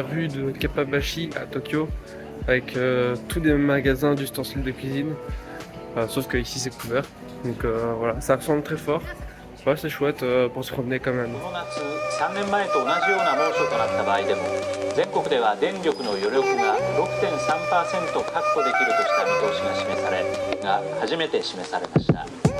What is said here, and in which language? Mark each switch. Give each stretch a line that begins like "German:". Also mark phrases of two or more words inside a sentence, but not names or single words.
French: rue de Kappabashi à Tokyo, avec tous des magasins d'ustensiles de cuisine, sauf que ici c'est couvert. Donc voilà, ça ressemble très fort. Ouais, c'est chouette pour se promener quand même.
Japanese: この夏、3年前と同じような猛暑となった場合でも、全国では電力の余力が 6.3% 確保できるとした見通しが示され、初めて示されました。